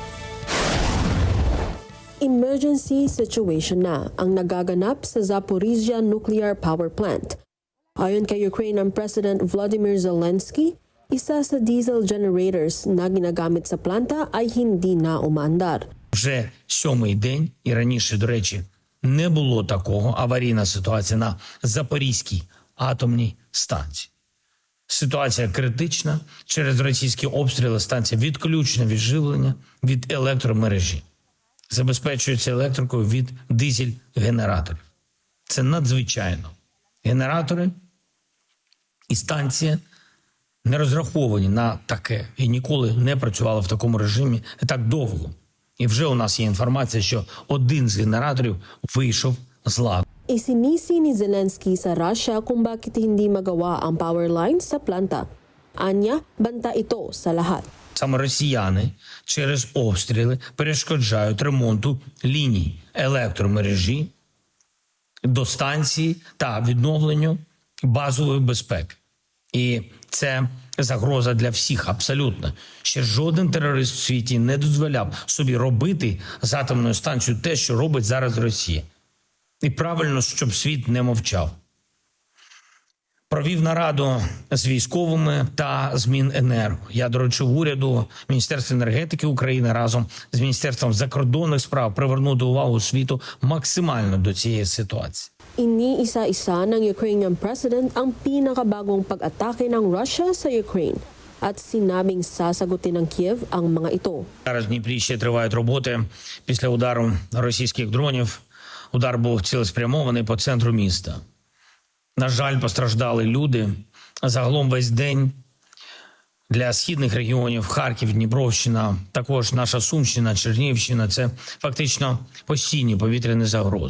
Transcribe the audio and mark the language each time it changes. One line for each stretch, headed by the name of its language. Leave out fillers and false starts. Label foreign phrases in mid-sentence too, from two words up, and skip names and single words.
Filipino: Emergency situation na ang nagaganap sa Zaporizhia Nuclear Power Plant. Ayon kay
English: Ukrainian President
Filipino: Volodymyr Zelensky, isa sa
English: diesel generators
Filipino: na ginagamit sa planta ay hindi na umaandar.
Ukrainian: Вже 7-й день, і раніше, до речі, не було такого аварійна ситуація на Запорізькій атомній станції. Ситуація критична. Через російські обстріли станція відключена від живлення, від електромережі. Забезпечується електрикою від дизель-генераторів. Це надзвичайно. Генератори і станція не розраховані на таке і ніколи не працювали в такому режимі так довго. І вже у нас є інформація, що один з генераторів вийшов з ладу.
Filipino: Isinisi ni Zelensky sa Russia kung bakit hindi magawa ang
English: power lines
Filipino: sa planta. Anya, banta ito sa lahat.
Ukrainian: Саме росіяни через обстріли перешкоджають ремонту ліній електромережі до станції та відновленню базової безпеки. І це загроза для всіх абсолютно. Ще жоден терорист в світі не дозволяв собі робити з атомною станцією те, що робить зараз Росія. І правильно, щоб світ не мовчав. Провів нараду з військовими та з Міненерго. Я доручив уряду, Міністерству енергетики України разом з Міністерством закордонних справ привернути увагу світу максимально до цієї ситуації.
Filipino: Iniisa-isa ng
English: Ukrainian President
Filipino: ang pinakabagong pag-atake ng Russia sa Ukraine at sinabing sasagutin ng Kiev ang mga ito.
Ukrainian: Зараз в Дніпрі ще тривають роботи після удару російських дронів. Удар був цілеспрямований по центру міста. На жаль, постраждали люди. Загалом весь день для східних регіонів Харків, Дніпровщина, також наша Сумщина, Чернігівщина – це фактично постійні повітряні загрози.